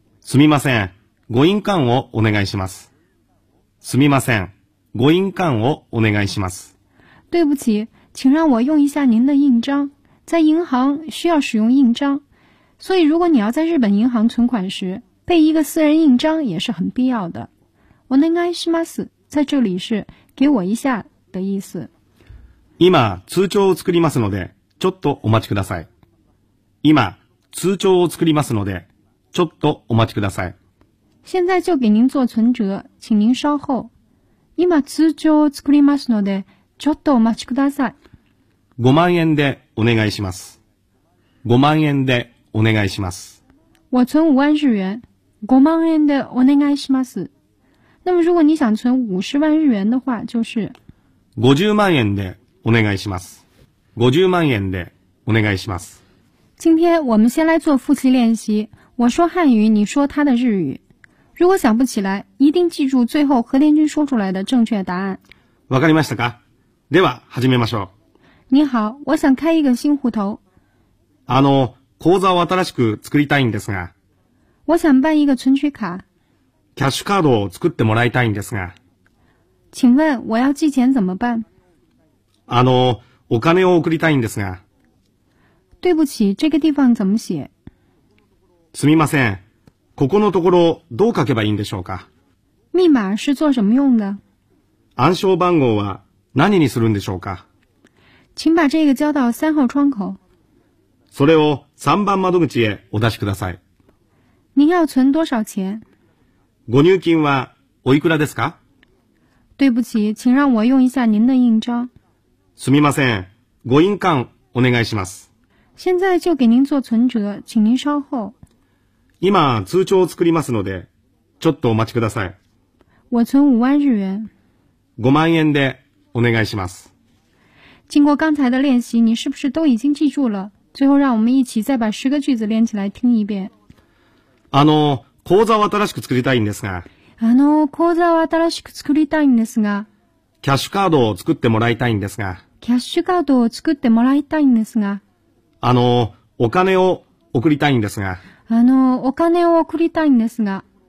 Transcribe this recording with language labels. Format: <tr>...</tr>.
<ja>すみません、ご印鑑をお願いします。すみません、ご印鑑をお願いします。</ja> <zh>对不起，请让我用一下您的印章。在银行需要使用印章，所以如果你要在日本银行存款时，备一个私人印章也是很必要的。お願いします，在这里是给我一下的意思。</zh> <ja>今通帳を作りますので、ちょっとお待ちください。今通帳を作りますので、ちょっとお待ちください。</ja> <zh>现在就给您做存折，请您稍后。</zh> <ja>今通帳を作りますので、ちょっとお待ちください。 5万円でお願いします。5万円でお願いします。</ja> <zh>我存5万日元。</zh> <ja>5万円でお願いします。</ja> <zh>那么如果你想存50万日元的话，就是。</zh> <ja>50万円でお願いします。50万円でお願いします。</ja> <zh>今天我们先来做复习练习。我说汉语，你说他的日语。如果想不起来，一定记住最后何天君说出来的正确答案。</zh> <ja>わかりましたか？では始めましょう。</ja> <zh>你好，我想开一个新户头。</zh> <ja>あの、口座を新しく作りたいんですが。</ja> <zh>我想办一个存取卡。</zh> <ja>キャッシュカードを作ってもらいたいんですが。</ja> <zh>请问我要寄钱怎么办？</zh> <ja>あの、お金を送りたいんですが。</ja> <zh>对不起，这个地方怎么写？</zh> <ja>すみません。ここのところどう書けばいいんでしょうか？</ja> <zh>密码是做什么用的？</zh> <ja>暗証番号は何にするんでしょうか？</ja> <zh>请把这个交到3号窗口。</zh> <ja>それを3番窓口へお出しください。</ja> <zh>您要存多少钱？</zh> <ja>ご入金はおいくらですか？</ja> <zh>对不起，请让我用一下您的印章。</zh> <ja>すみません。ご印鑑お願いします。</ja> <zh>现在就给您做存折，请您稍后。</zh> <ja>今通帳を作りますので、ちょっとお待ちください。</ja> <zh>我存5万日元。</zh> <ja>5万円でお願いします。</ja> <zh>经过刚才的练习，你是不是都已经记住了？最后让我们一起再把10个句子连起来听一遍。</zh> <ja>あの、口座を新しく作りたいんですが。あの、口座を新しく作りたいんですが。キャッシュカードを作ってもらいたいんですが。キャッシュカードを作ってもらいたいんですが。あの、お金を送りたいんですが。あの、お金を送りたいんですが。</ja>